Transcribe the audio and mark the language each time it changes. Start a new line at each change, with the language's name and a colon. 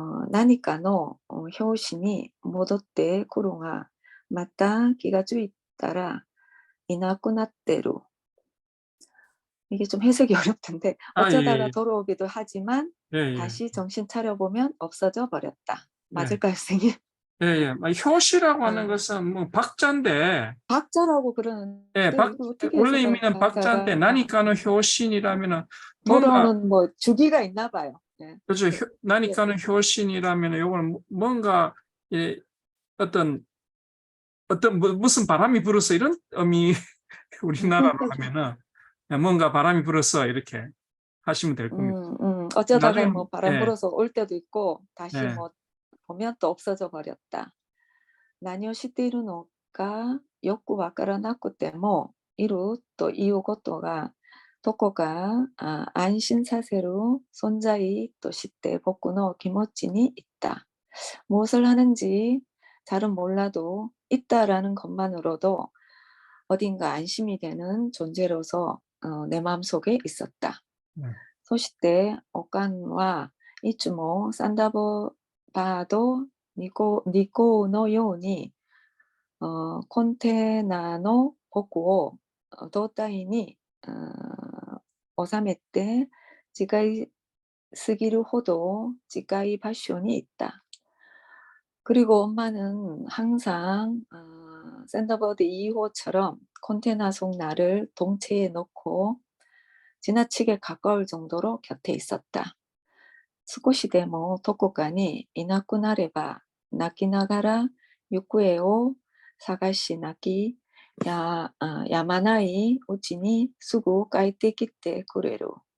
Japanese: 何かの拍子に戻ってくるが、また気がついたらいなくなってる.
Korean: 이게 좀 해석이 어렵던데 어쩌다가 예. 돌아오기도 하지만 예, 예. 다시 정신 차려보면 없어져 버렸다. 예. 맞을까요, 선생님? 예, 예. 효시라고 하는 것은 뭐 박자인데, 박자라고 그러는데 예, 이거 어떻게 원래 해석을 의미는 박자인데, 하다가 나니까는 효신이라면은 뭔가, 돌아오는 뭐 주기가 있나 봐요. 네. 그렇죠. 나니까는 효신이라면은 요거는 뭔가, 예, 무슨 바람이 불어서 이런 의미, 우리나라로 하면은 뭔가 바람이 불어서 이렇게 하시면 될 겁니다. 어쩌다가 나중에, 뭐 바람 예, 불어서 올 때도 있고 다시 예. 뭐 보면 또 없어져 버렸다.
Japanese: 何をしているのかよくわからなくてもいるということがどこか安心させる存在として僕の気持ちに
Korean: 있다. 무엇을 하는지 잘은 몰라도 있다라는 것만으로도 어딘가 안심이 되는 존재로서 내 마음속에 있었다.
Japanese: そしておかんはいつもサンダーバード2個のようにコンテナの僕を胴体に収めて近いすぎるほど近い場所に
Korean: 있다. 그리고 엄마는 항상 샌더버드 2호처럼 컨테이너 속 나를 동체에 넣고 지나치게 가까울 정도로 곁에 있었다.
Japanese: 少しでもどこかにいなくなれば泣きながら行方を探し泣きやまないうちにすぐ帰ってきてくれる.